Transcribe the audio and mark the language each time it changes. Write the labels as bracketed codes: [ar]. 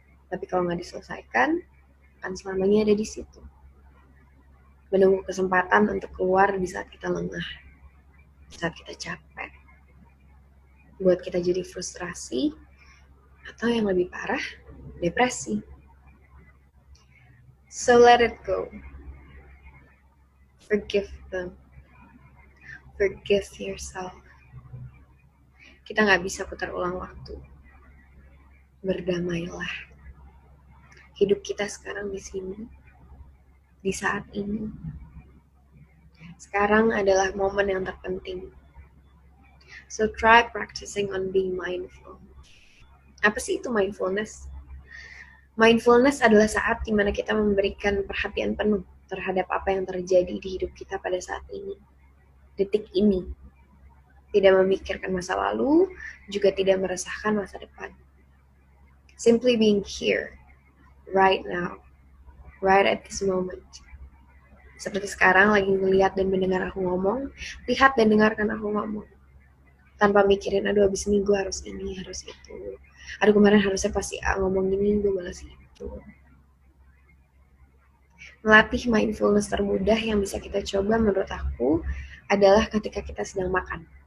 [id] Tapi kalau nggak diselesaikan, akan selamanya ada di situ. Menunggu kesempatan untuk keluar di saat kita lengah, di saat kita capek. Buat kita jadi frustrasi, atau yang lebih parah, depresi. [en] So let it go. Forgive them. Forgive yourself. [id] Kita nggak bisa putar ulang waktu. Berdamailah. Hidup kita sekarang di sini, di saat ini. Sekarang adalah momen yang terpenting. [en] So try practicing on being mindful. [id] Apa sih itu mindfulness? Mindfulness adalah saat dimana kita memberikan perhatian penuh terhadap apa yang terjadi di hidup kita pada saat ini. Detik ini. Tidak memikirkan masa lalu, juga tidak meresahkan masa depan. [en] Simply being here, right now, right at this moment. [id] Seperti sekarang lagi ngeliat dan mendengar aku ngomong, lihat dan dengarkan aku ngomong. Tanpa mikirin, aduh abis ini gue harus ini, harus itu. Aduh kemarin harusnya pasti ngomong gini, gue malas itu. Melatih mindfulness termudah yang bisa kita coba menurut aku adalah ketika kita sedang makan.